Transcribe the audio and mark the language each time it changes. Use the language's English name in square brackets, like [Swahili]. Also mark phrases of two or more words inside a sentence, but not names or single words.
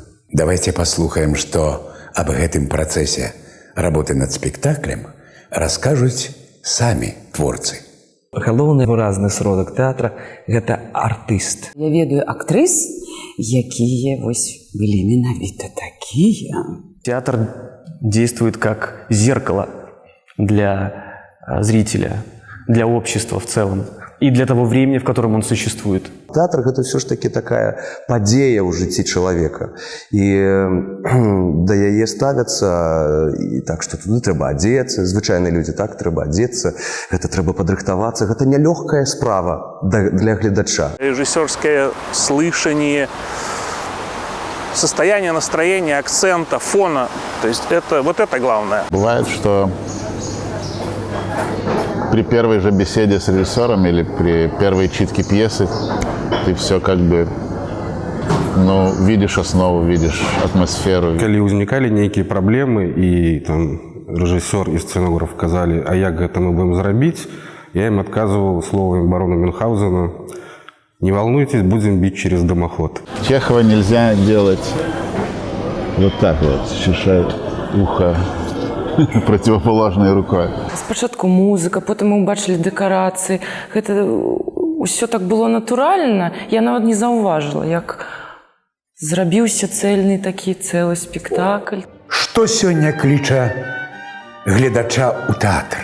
[Belarusian] Давайте паслухаем, што аб гэтым працэсе работы над спектаклем раскажуць самі творцы. Галоўны выразны сродак тэатра – гэта артыст. Я ведаю актрыс, якія вось былі менавіта такія. [Russian] Театр действует как зеркало для зрителя, для общества в целом и для того времени, в котором он существует. [Belarusian] Тэатр – гэта все ж таки такая падзея ў жыцці чалавека. І да яе ставяцца і так, што туды трэба адзецца, звычайныя людзі, так, трэба адзецца, гэта трэба падрыхтавацца, гэта нялёгкая справа для гледача. [Russian] Режиссерское слышание, состояние настроения, акцента, фона, то есть вот это главное. Бывает, что при первой же беседе с режиссером или при первой читке пьесы ты все как бы, ну, видишь основу, видишь атмосферу. [Belarusian] Калі ўзнікалі нейкія праблемы і там рэжысёр і сцэнограф казалі, а як гэта мы будем зрабіць, [Russian] я им отказывал словами барона Мюнхгаузена: не волнуйтесь, будем бить через дымоход. Чехова нельзя делать вот так вот, чешая ухо противоположной рукой. [Belarusian] Спачатку музыка, потым мы ўбачылі дэкарацыі. Гэта ўсё так было натуральна. Я нават не заўважыла, як зрабіўся цэльны такі цэлы спектакль. Што сёння кліча гледача ў тэатр?